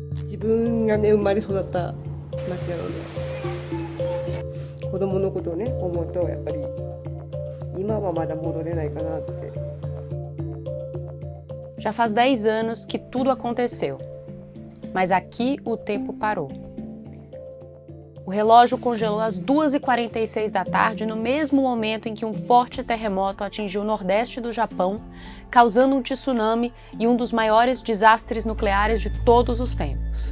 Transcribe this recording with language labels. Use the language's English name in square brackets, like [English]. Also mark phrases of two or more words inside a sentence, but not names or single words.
[Japanese] 自分がね生まれ育った町なので、子供のことをね思うとやっぱり今はまだ戻れないかなって。 [Portuguese] Já faz 10 anos que tudo aconteceu, mas aqui o tempo parou. O relógio congelou às 2h46 da tarde, no mesmo momento em que um forte terremoto atingiu o nordeste do Japão, causando um tsunami e um dos maiores desastres nucleares de todos os tempos.